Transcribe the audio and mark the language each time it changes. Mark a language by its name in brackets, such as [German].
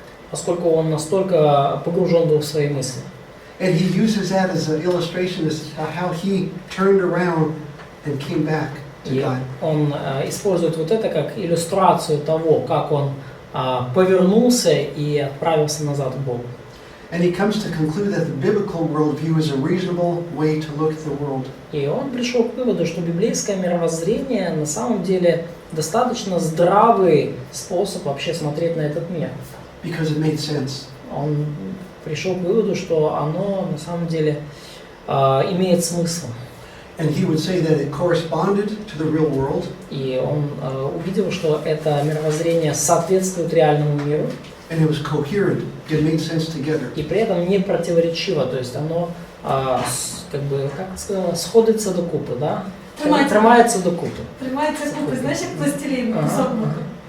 [Russian] Поскольку он настолько погружен был в свои мысли. [English] And he uses that as an illustration as to how he turned around and came back to [Russian] И [English] God. [Russian] он использует вот это как иллюстрацию того, как он повернулся и отправился назад к Богу. [English] And he comes to conclude that the biblical worldview is a reasonable way to look at the world. [Russian] И он пришел к выводу, что библейское мировоззрение на самом деле достаточно здравый способ вообще смотреть на этот мир. [English] Because it made sense. [Russian] Он пришел к выводу, что оно на самом деле имеет смысл. [English] And he would say that it corresponded to the real world. [Russian] И он увидел, что это мировоззрение соответствует реальному миру. [English] And it was coherent. It made sense together. [Russian] И при этом не противоречиво, то есть оно как бы, как сказала, сходится до купы, да? [Ukrainian] Тримається до купи. Тримається купи, знаєш, як пластилін, кусок мокрий.